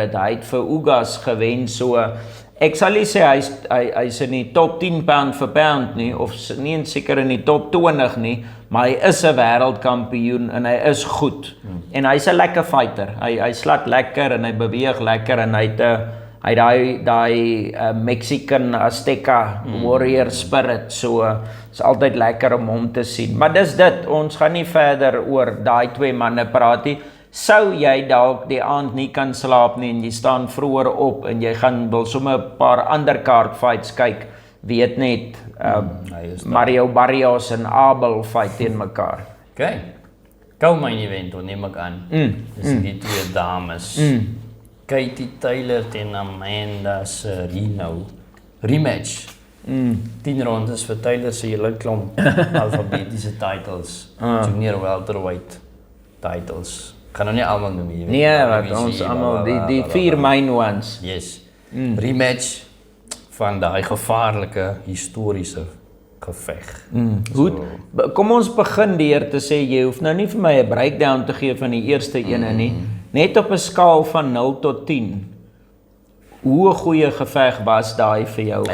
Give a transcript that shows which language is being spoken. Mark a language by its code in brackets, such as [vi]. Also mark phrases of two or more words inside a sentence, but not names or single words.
[af] Hy het vir Ugas gewen, so ek sal nie sê hy's in die top 10 pound vir pound nie, of nie seker in die top 20 nie, maar hy is 'n wêreldkampioen en hy is goed. En hy's 'n lekker fighter. Hy slat lekker en hy beweeg lekker en hy het daai [en] Mexican Azteca warrior spirit, [af] so is altyd lekker om hom te sien. Maar dis dit, ons gaan nie verder oor daai twee manne praat nie. Sou jy dalk die aand nie kan slaap nie en jy staan vroeër op en jy gaan wil sommer 'n paar ander [en] card fights [af] kyk, weet net Mario Barrios en Abel fight teen mekaar. Okay. Kou [en] main event, [af] neem ek aan. Dis die twee dames. Katie Taylor teen Amanda Serrano. Rematch. 10 rondes vir Taylor se hele klomp alfabetiese titles. [en] Junior welterweight titles. [af] Kan nou nie almal noem hier. Nee, wat ons almal die 4 [en] main ones. [af] Yes. Rematch van daai gevaarlike historiese geveg. Goed. Kom ons begin deur te sê jy hoef nou nie vir my 'n breakdown te gee van die eerste ene nie. Net op 'n skaal van 0 tot 10. Hoe 'n goeie geveg was daai vir jou gewees?